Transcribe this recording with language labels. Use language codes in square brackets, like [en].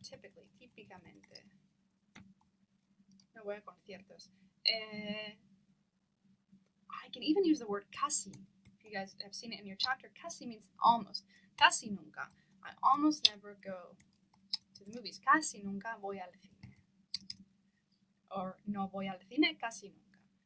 [en] Typically, [es] típicamente no voy a conciertos. [en] I can even use the word casi. If you guys have seen it in your chapter, casi means almost. Casi nunca. I almost never go to the movies. [es] Casi nunca voy al cine. Or no voy al cine casi nunca.